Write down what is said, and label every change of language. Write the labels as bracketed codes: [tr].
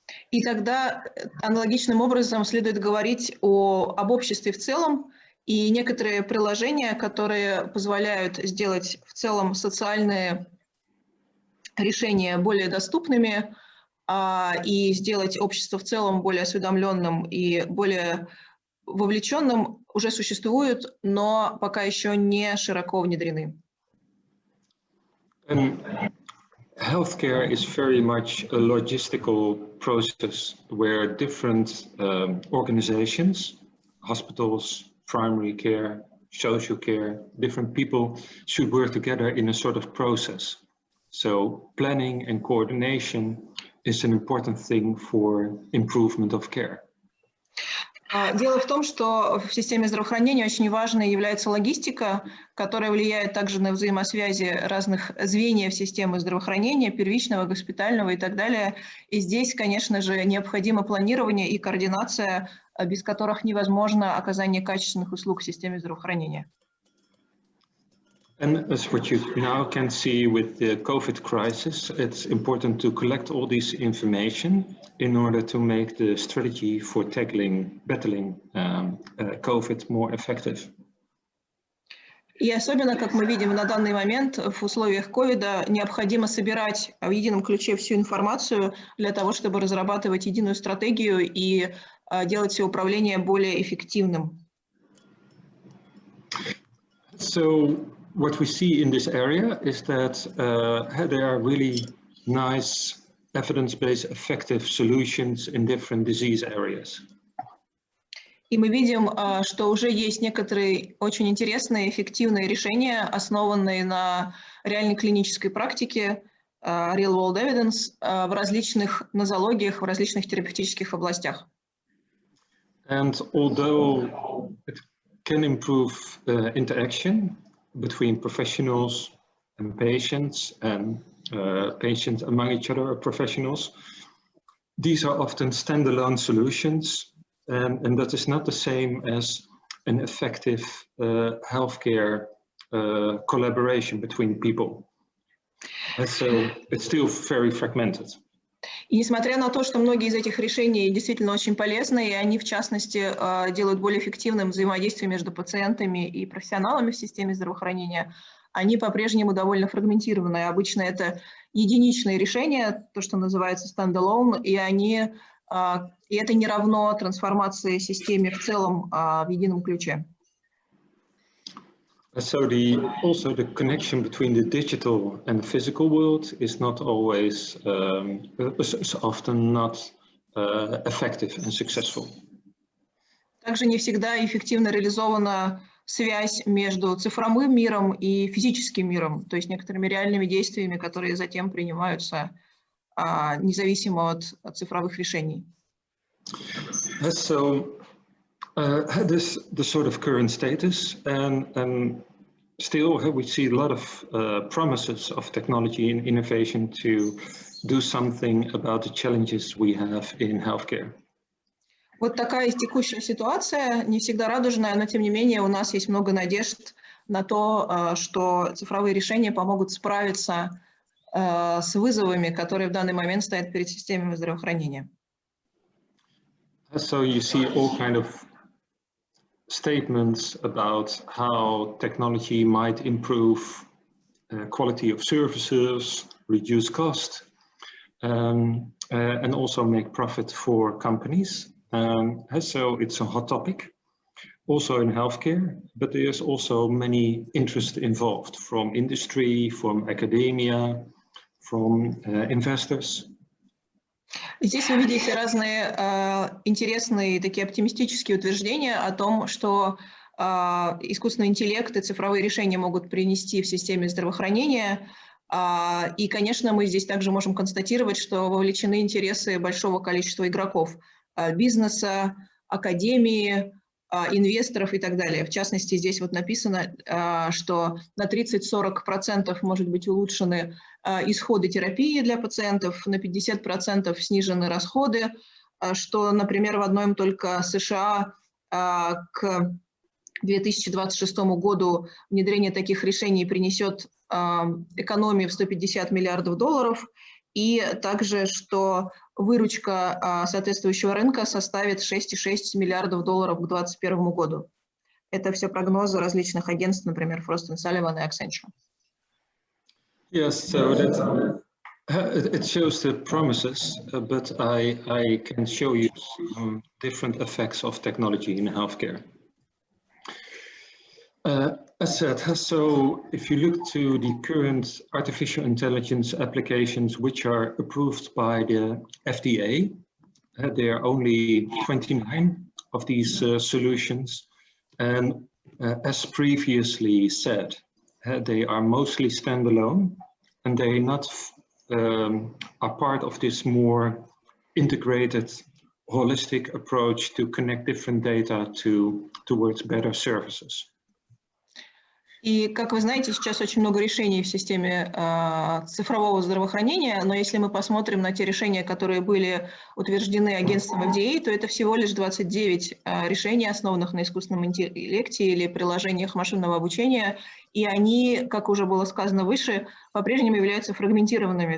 [ru] И тогда аналогичным образом следует говорить об обществе в целом, и некоторые приложения, которые позволяют сделать в целом социальные решения более доступными и сделать общество в целом более осведомленным и более вовлеченным, уже существуют, но пока еще не широко внедрены. [en] Healthcare is very much a logistical process where different organizations, hospitals, primary care, social care, different people should work together in a sort of process. So planning and coordination is an important thing for improvement of care. [ru] Дело в том, что в системе здравоохранения очень важной является логистика, которая влияет также на взаимосвязи разных звеньев системы здравоохранения, первичного, госпитального и так далее. И здесь, конечно же, необходимо планирование и координация, без которых невозможно оказание качественных услуг в системе здравоохранения. [en] And as what you now can see with the COVID crisis, it's important to collect all this information in order to make the strategy for battling COVID more effective. [ru] И особенно, как мы видим на данный момент, в условиях ковида необходимо собирать в едином ключе всю информацию для того, чтобы разрабатывать единую стратегию и делать все управление более эффективным. [en] So what we see in this area is that there are really nice evidence-based effective solutions in different disease areas. [ru] И мы видим, что уже есть некоторые очень интересные, эффективные решения, основанные на реальной клинической практике, [en] real-world evidence, [ru] в различных нозологиях, в различных терапевтических областях. [en] And although it can improve interaction between professionals and patients among each other professionals, these are often standalone solutions. And that is not the same as an effective healthcare collaboration between people. And so it's still very fragmented. [ru] И несмотря на то, что многие из этих решений действительно очень полезны, и они, в частности, делают более эффективным взаимодействие между пациентами и профессионалами в системе здравоохранения, они по-прежнему довольно фрагментированы. Обычно это единичные решения, то, что называется standalone, и это не равно трансформации системы в целом в едином ключе. [en] So also the connection between the digital and the physical world is not always, is often not effective and successful. [ru] Также не всегда эффективно реализована связь между цифровым миром и физическим миром, то есть некоторыми реальными действиями, которые затем принимаются независимо от цифровых решений. [en] So this the sort of current status, and still we see a lot of promises of technology and innovation to do something about the challenges we have in healthcare. [ru] Вот такая текущая ситуация, не всегда радужная, но тем не менее у нас есть много надежд на то, что цифровые решения помогут справиться с вызовами, которые в данный момент стоят перед системами здравоохранения. [en] So you see all kind of statements about how technology might improve quality of services, reduce cost, and also make profit for companies. So it's a hot topic, also in healthcare, but there's also many interests involved from industry, from academia, from investors. [ru] Здесь вы видите разные интересные такие оптимистические утверждения о том, что искусственный интеллект и цифровые решения могут принести в системе здравоохранения. И, конечно, мы здесь также можем констатировать, что вовлечены интересы большого количества игроков, бизнеса, академии, инвесторов и так далее. В частности, здесь вот написано, что на 30-40% может быть улучшены исходы терапии для пациентов, на 50% снижены расходы, что, например, в одном только США к 2026 году внедрение таких решений принесет экономию в $150 миллиардов, и также, что выручка соответствующего рынка составит $6,6 миллиардов к 2021 году. Это все прогнозы различных агентств, например, Frost & Sullivan и Accenture. [en] Yes, so It shows the promises, but I can show you some different effects of technology in healthcare. As said, so if you look to the current artificial intelligence applications which are approved by the FDA, there are only 29 of these solutions, and as previously said, they are mostly standalone, and they not are part of this more integrated, holistic approach to connect different data towards better services. [ru] И, как вы знаете, сейчас очень много решений в системе цифрового здравоохранения, но если мы посмотрим на те решения, которые были утверждены агентством FDA, то это всего лишь 29 решений, основанных на искусственном интеллекте или приложениях машинного обучения, и они, как уже было сказано выше, по-прежнему являются фрагментированными.